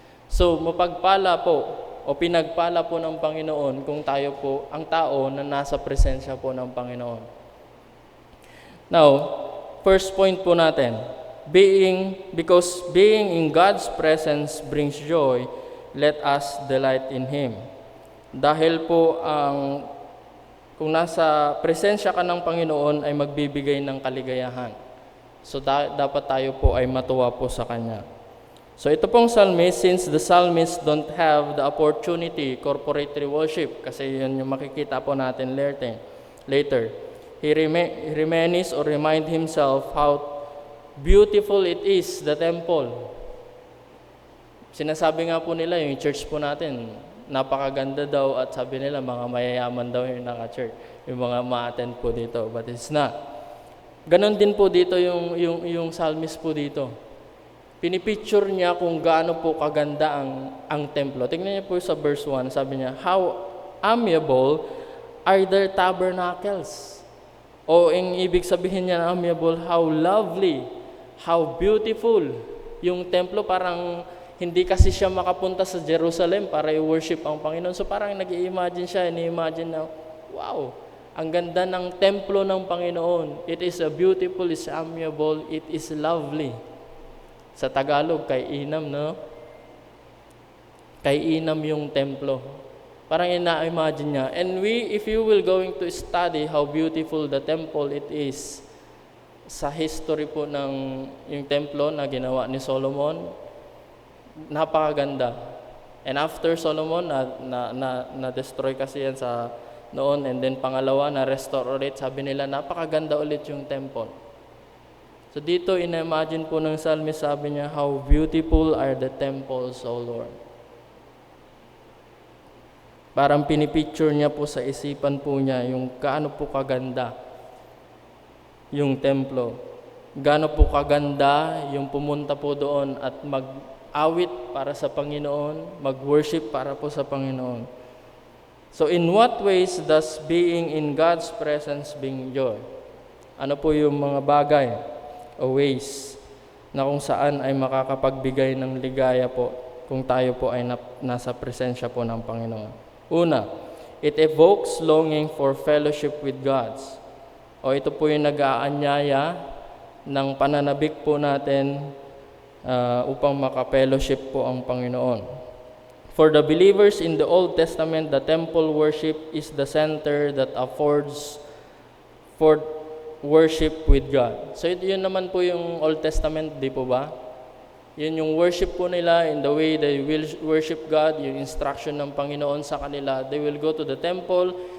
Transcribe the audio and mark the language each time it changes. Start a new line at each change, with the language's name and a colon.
Filipino: So, mapagpala po, o pinagpala po ng Panginoon kung tayo po ang tao na nasa presensya po ng Panginoon.
English: Now, first point
Filipino: po natin,
English: because being in God's presence brings joy, let us delight in Him.
Filipino: Dahil po kung nasa presensya ka ng Panginoon ay magbibigay ng kaligayahan. So dapat tayo po ay matuwa po sa Kanya.
English: So
Filipino: ito pong
English: psalmist, since the psalmist don't have the opportunity, corporately worship,
Filipino: kasi yun yung makikita po natin
English: later. He reminisces or remind himself how beautiful it is, the temple.
Filipino: Sinasabi nga po nila, yung church po natin, napakaganda daw at sabi nila, mga mayayaman daw yung naka-church, yung mga ma-attend po dito,
English: but it's not.
Filipino: Ganon din po dito yung psalmist po dito. Pinipicture niya kung gaano po kaganda ang templo. Tingnan niyo po sa verse 1, sabi niya,
English: how amiable are their tabernacles.
Filipino: O ang ibig sabihin niya na amiable,
English: how lovely, how beautiful.
Filipino: Yung templo parang hindi kasi siya makapunta sa Jerusalem para i-worship ang Panginoon. So parang nag-i-imagine siya, ini-imagine na, wow, ang ganda ng templo ng Panginoon.
English: It is a beautiful, it's amiable, it is lovely.
Filipino: Sa Tagalog, kay inam, no? Kay inam yung templo. Parang ina-imagine niya.
English: And if you will going to study how beautiful the temple it is,
Filipino: sa history po ng yung templo na ginawa ni Solomon, napakaganda. And after Solomon, na-destroy kasi yan sa noon. And then pangalawa, na-restore ulit. Sabi nila, napakaganda ulit yung temple. So dito, ina-imagine po ng psalmist, sabi niya,
English: how beautiful are the temples, O Lord.
Filipino: Parang pinipicture niya po sa isipan po niya yung gaano po kaganda yung templo. Gaano po kaganda yung pumunta po doon at mag-awit para sa Panginoon, mag-worship para po sa Panginoon.
English: So in what ways does being in God's presence bring joy?
Filipino: Ano po yung mga bagay o ways na kung saan ay makakapagbigay ng ligaya po kung tayo po ay nasa presensya po ng Panginoon? Una,
English: it evokes longing for fellowship with God.
Filipino: O ito po yung nag-aanyaya ng pananabik po natin upang maka-fellowship po ang Panginoon.
English: For the believers in the Old Testament, the temple worship is the center that affords for worship with God.
Filipino: So yun naman po yung Old Testament, di po ba? Yun yung worship po nila
English: in the way they will worship God,
Filipino: yung instruction ng Panginoon sa kanila.
English: They will go to the temple